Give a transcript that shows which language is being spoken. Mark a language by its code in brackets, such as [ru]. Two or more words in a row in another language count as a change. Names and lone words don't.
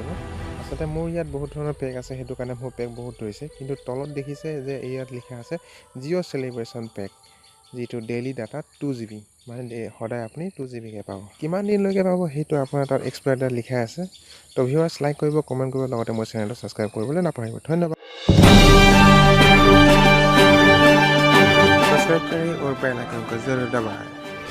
[as] আচলতে মোৰ ইয়াত বহুত ধৰণৰ পেক আছে, সেইটো কাৰণে মোৰ পেক বহুত ধৰিছে। কিন্তু তলত দেখিছে যে ইয়াত লিখা আছে জিঅ' চেলিব্ৰেশ্যন পেক, যিটো [en] daily data [as] 2 GB, মানে সদায় আপুনি 2 GBকৈ পাব। কিমান দিনলৈকে পাব সেইটো আপোনাৰ তাত [en] expire date [as] লিখা আছে। তো ভিউৱাৰ্ছ, লাইক কৰিব, কমেণ্ট কৰিব, লগতে মোৰ চেনেলটো ছাবস্ক্ৰাইব কৰিবলৈ নাপাহৰিব। ধন্যবাদ। [hi] सब्सक्राइब करें और [en] bell icon [hi] को जरूर दबाएं।